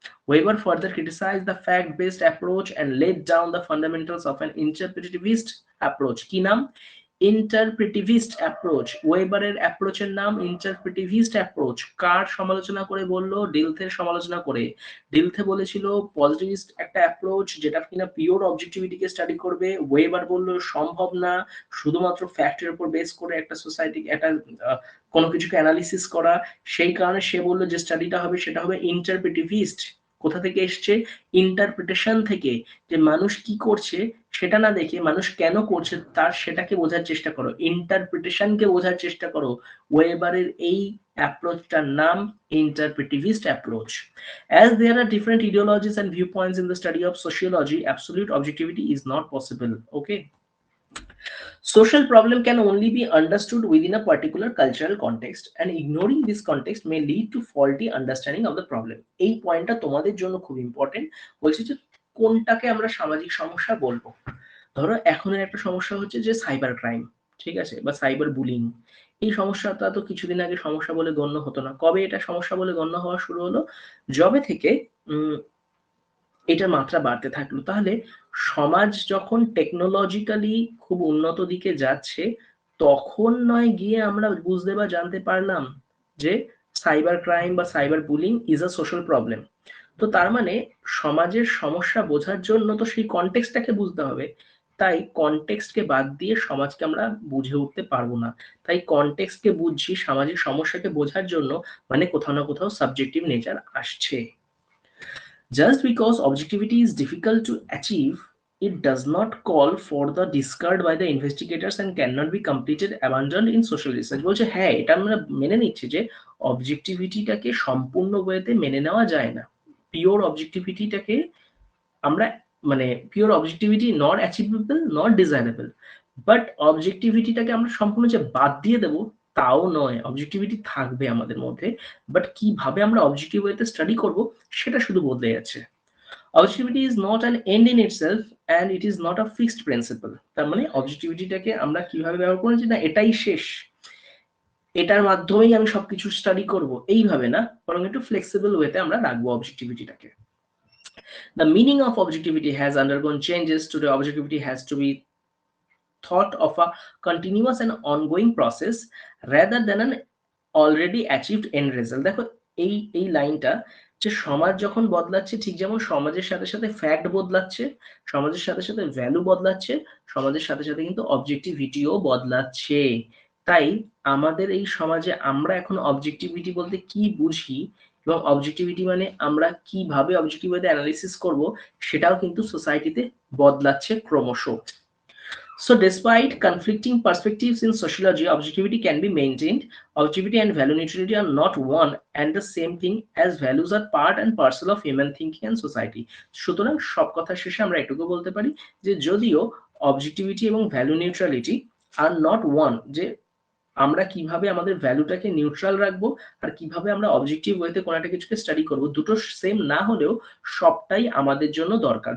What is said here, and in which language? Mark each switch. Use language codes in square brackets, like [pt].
[en] Weber further criticized the fact-based approach and laid down the fundamentals of an interpretivist approach. [bn] কি নাম? ইন্টারপ্রেটিভিস্ট approach. ওয়েবারের অ্যাপ্রোচের নাম ইন্টারপ্রেটিভিস্ট approach. কার সমালোচনা করে বললো? ডিলথের সমালোচনা করে। ডিলথে বলেছিল পজিটিভিস্ট একটা অ্যাপ্রোচ যেটা কিনা পিওর অবজেক্টিভিটিকে স্টাডি করবে। ওয়েবার বললো সম্ভব না, শুধুমাত্র ফ্যাক্টের উপর বেস করে একটা সোসাইটি একটা কোনো কিছুকে অ্যানালিসিস করা। সেই কারণে সে বললো যে স্টাডিটা হবে সেটা হবে ইন্টারপ্রেটিভিস্ট। কোথা থেকে এসছে? ইন্টারপ্রিটেশন থেকে, যে মানুষ কি করছে সেটা না দেখে মানুষ কেন করছে তার সেটাকে বোঝার চেষ্টা করো, ইন্টারপ্রিটেশনকে বোঝার চেষ্টা করো। ওয়েবারের এই অ্যাপ্রোচটার নাম ইন্টারপ্রেটিভিস্ট approach. [en] As there are different ideologies and viewpoints in the study of sociology, absolute objectivity is not possible. Okay. Social problem can only be understood within a particular cultural context, and ignoring this context may lead to faulty understanding of the problem. [bn] এই পয়েন্টটা তোমাদের জন্য খুব important. বলছি যে কোনটাকে আমরা সামাজিক সমস্যা বলবো। ধরো এখনের একটা সমস্যা হচ্ছে যে সাইবার ক্রাইম, ঠিক আছে, বা সাইবার বুলিং। এই সমস্যাটা তো কিছুদিন আগে সমস্যা বলে গণ্য হতো না। কবে এটা সমস্যা বলে গণ্য হওয়া শুরু হলো? যবে থেকে এটার মাত্রা বাড়তে থাকলো। তাহলে সমাজ যখন টেকনোলজিক্যালি খুব উন্নত দিকে যাচ্ছে, তখন নয় গিয়ে আমরা বুঝতে বা জানতে পারলাম যে সাইবার ক্রাইম বা cyber bullying [en] Is a social problem. [bn] তো তার মানে সমাজের সমস্যা বোঝার জন্য তো সেই কনটেক্সটটাকে বুঝতে হবে। তাই কনটেক্সটকে বাদ দিয়ে সমাজকে আমরা বুঝে উঠতে পারবো না। তাই কনটেক্সটকে বুঝছি সামাজিক সমস্যাকে বোঝার জন্য, মানে কোথাও না কোথাও সাবজেক্টিভ নেচার আসছে। [en] Just because objectivity is difficult to achieve, it does not call for the discard by the investigators and cannot be completed abandoned in social research. [bn] বলছে হ্যাঁ, এটা আমরা মেনে নিচ্ছি যে অবজেক্টিভিটিটাকে সম্পূর্ণ ওয়েতে মেনে নেওয়া যায় না, পিওর অবজেক্টিভিটিটাকে আমরা মানে pure objectivity [en] not achievable not desirable, [bn] but অবজেক্টিভিটিটাকে আমরা সম্পূর্ণ যে বাদ দিয়ে দেবো তাও নয়, অবজেক্টিভিটি থাকবে আমাদের মধ্যে, বাট কিভাবে আমরা অবজেক্টিভ ওয়েতে স্টাডি করব সেটা শুধু বদলে যাচ্ছে। [en] Objectivity is not an end in itself and it is not a fixed principle. [bn] তার মানে অবজেক্টিভিটিটাকে আমরা কিভাবে ব্যবহার করেছি না এটাই শেষ, এটার মাধ্যমেই আমি সবকিছু স্টাডি করব এইভাবে না, বরং একটু ফ্লেক্সিবল ওয়েতে আমরা রাখবো অবজেক্টিভিটিটাকে। [en] The meaning of objectivity has undergone changes. Today, objectivity has to be thought of a continuous and ongoing process rather than an already achieved end result. [bn] দেখো এই লাইনটা, যে সমাজ যখন বদলাচ্ছে ঠিক যেমন সমাজের সাথে সাথে ফ্যাক্ট বদলাচ্ছে, সমাজের সাথে সাথে ভ্যালু বদলাচ্ছে, সমাজের সাথে সাথে কিন্তু অবজেক্টিভিটিও বদলাচ্ছে। তাই আমাদের এই সমাজে আমরা এখন অবজেক্টিভিটি বলতে কি বুঝি এবং অবজেক্টিভিটি মানে আমরা কিভাবে অবজেক্টিভিটি অ্যানালিসিস করব সেটাও কিন্তু সোসাইটিতে বদলাচ্ছে ক্রমশ। [en] So despite conflicting perspectives in sociology, objectivity can be maintained. Objectivity and value neutrality are not one and the same thing, as values are part and parcel of human thinking and society. [bn] সুতরাং সব কথা শেষে আমরা এটুকু বলতে পারি যে যদিও অবজেক্টিভিটি এবং value neutrality [en] are not one, [bn] যে আমরা কিভাবে আমাদের ভ্যালুটাকে নিউট্রাল রাখবো আর কিভাবে আমরা অবজেক্টিভ ওয়েতে কোনো একটা কিছুকে স্টাডি করব, দুটো সেম না হলেও সবটাই আমাদের জন্য দরকার।